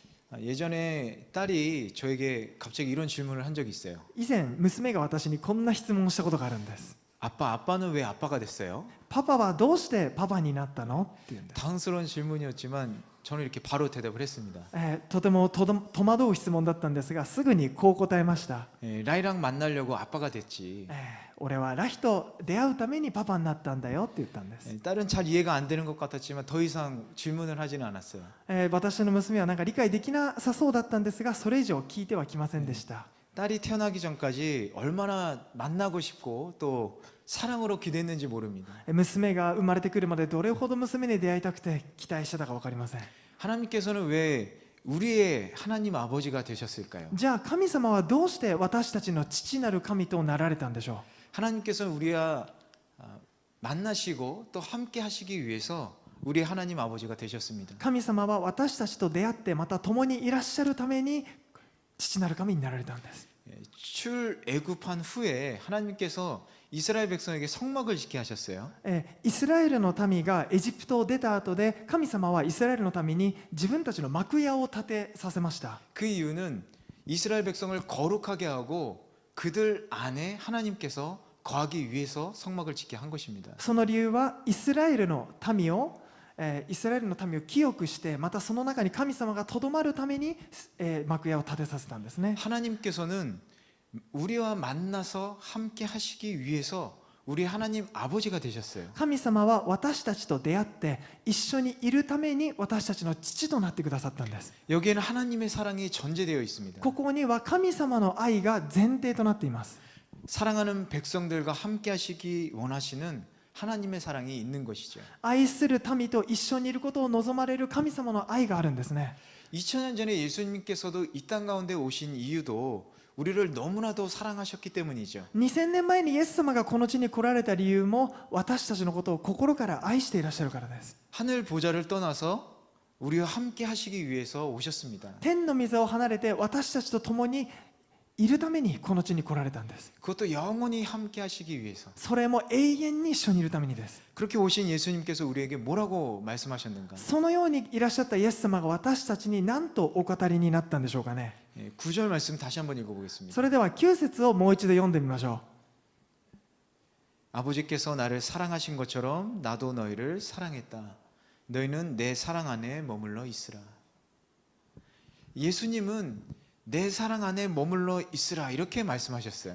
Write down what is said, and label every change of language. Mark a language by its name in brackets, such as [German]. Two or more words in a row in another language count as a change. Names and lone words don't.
[Korean] 예전에 딸이 저에게 갑자기 이런 질문을 한 적이 있어요. [Japanese] 以前娘が私にこんな質問をしたことがあるんです。 [Korean] 아빠는 왜 아빠가 됐어요? [Japanese] パパはどうしてパパになったのって言うんです。 [Korean] 당스러운 질문이었지만 저는 이렇게 바로 대답을 했습니다. [Japanese] とても戸惑う質問だったんですが、すぐにこう答えました。 [Korean] 라이랑 만나려고 아빠가 됐지. [Japanese] 俺はラヒと出会うためにパパになったんだよって言ったんです。 [Korean] 딸은 잘 이해가 안 되는 것 같았지만 더 이상 질문을 하지는 않았어요. [Japanese] 私の娘はなんか理解できなさそうだったんですが、それ以上聞いてはきませんでした。 [Korean] 딸이 태어나기 전까지 얼마나 만나고 싶고 또 사랑으로 기대했는지 모릅니다. [Japanese] 娘が生まれてくるまでどれほど娘に出会いたくて期待してたか分かりません。 [Korean] 하나님께서는 왜 우리의 하나님 아버지가 되셨을까요? [Japanese] じゃあ神様はどうして私たちの父なる神となられたんでしょう。 [Korean] 하나님께서는 우리와 만나시고 또 함께 하시기 위해서 우리 하나님 아버지가 되셨습니다. [Japanese] 神様は私たちと出会ってまた共にいらっしゃるために父なる神になられたんです。 [Korean] 출애굽한 후에 하나님께서 이스라엘 백성에게 성막을 짓게 하셨어요. [Japanese] イスラエルの民がエジプトを出た後で神様はイスラエルのために自分たちの幕屋を建てさせました。 [Korean] 그 이유는 이스라엘 백성을 거룩하게 하고 그들 안에 하나님께서 거하기 위해서 성막을 짓게 한 것입니다. [Japanese] その理由はイスラエルの民を清くしてまたその中に神様がとどまるために幕屋を建てさせたんですね。 [Korean] 하나님께서는 우리와 만나서 함께 하시기 위해서 우리 하나님 아버지가 되셨어요. [Japanese] 神様は私たちと出会って一緒にいるために私たちの父となってくださったんです。 [Korean] 여기에는 하나님의 사랑이 전제되어 있습니다. [Japanese] ここには神様の愛が前提となっています。 [Korean] 사랑하는 백성들과 함께 하시기 원하시는 하나님의 사랑이 있는 것이죠. [Japanese] 愛する民と一緒にいることを望まれる神様の愛があるんですね。 [Korean] 2000년 전에 예수님께서도 이 땅 가운데 오신 이유도 우리를 너무나도 사랑하셨기 때문이죠. [Japanese] 2000 年前にイエス様がこの地に来られた理由も私たちのことを心から愛していらっしゃるからです。 [Korean] 하늘 보좌를 떠나서 우리와 함께 하시기 위해서 오셨습니다. [Japanese] 天の御座を離れて私たちと共にいるためにこの地に来られたんです。 [Korean] 그것도 영원히 함께 하시기 위해서. [Japanese] それも永遠に一緒にいるためにです。 [Korean] 그렇게 오신 예수님께서 우리에게 뭐라고 말씀하셨는가? [Japanese] そのようにいらっしゃったイエス様が私たちに何とお語りになったんでしょうかね。 [Korean] 9절 말씀 다시 한번 읽어보겠습니다. [Japanese] それでは9節をもう一度読んでみましょ [Korean] 아버지께서 나를 사랑하신 것처럼 나도 너희를 사랑했다. 너희는 내 사랑 안에 머물러 있으라. 예수님은 내 사랑 안에 머물러 있으라 이렇게 말씀하셨어요.